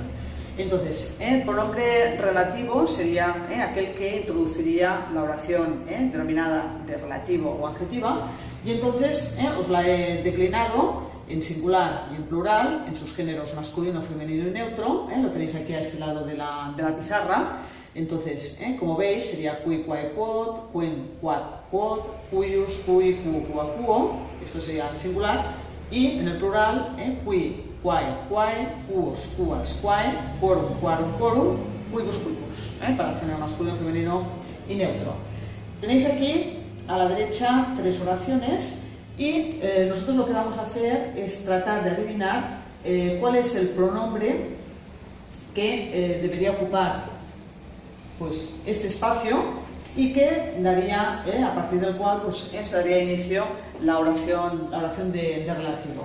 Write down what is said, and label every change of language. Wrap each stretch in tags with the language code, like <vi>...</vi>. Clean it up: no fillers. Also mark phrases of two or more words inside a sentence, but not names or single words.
<es>Entonces, el pronombre relativo sería aquel que introduciría la oración denominada de relativo o adjetiva, y entonces os la he declinado en singular y en plural, en sus géneros masculino, femenino y neutro. Lo tenéis aquí a este lado de la pizarra. Entonces, como veis, sería</es> <la>qui, quae, quod, quen, quat, quod, cuius, cui, quo, qua, quo.</la> <es>Esto sería el singular. Y en el plural,</es> <la>qui, quae, quae, quos, quas, quae, quorum, quarum, quorum, quibus, quibus,</la> <es>para el género masculino, femenino y neutro. Tenéis aquí a la derecha tres oraciones y nosotros lo que vamos a hacer es tratar de adivinar cuál es el pronombre que debería ocupar pues, este espacio y que daría, a partir del cual pues, se daría inicio la oración de relativo.</es>